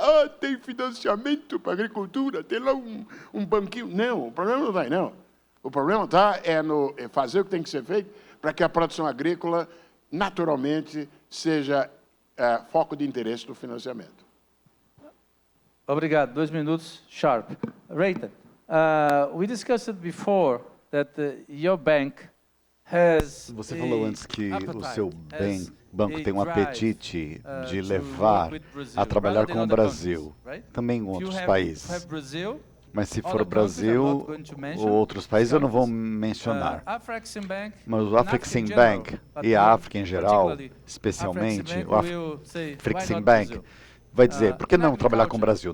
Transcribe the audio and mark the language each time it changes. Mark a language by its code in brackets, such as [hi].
[pt] Ah, tem financiamento para a agricultura, tem lá um banquinho. Não, o problema não vai, não. O problema está no fazer o que tem que ser feito para que a produção agrícola, naturalmente, seja foco de interesse do financiamento. Obrigado. 2 minutos, [en] sharp. Rita, we discussed it before that your bank has. [pt] Você falou antes que o seu banco tem um apetite de levar a trabalhar com o Brasil, também com outros países. Mas se for o Brasil ou outros países, eu não vou mencionar. Mas o Afreximbank e a África em geral, especialmente, o Afreximbank vai dizer, por que não trabalhar com o Brasil?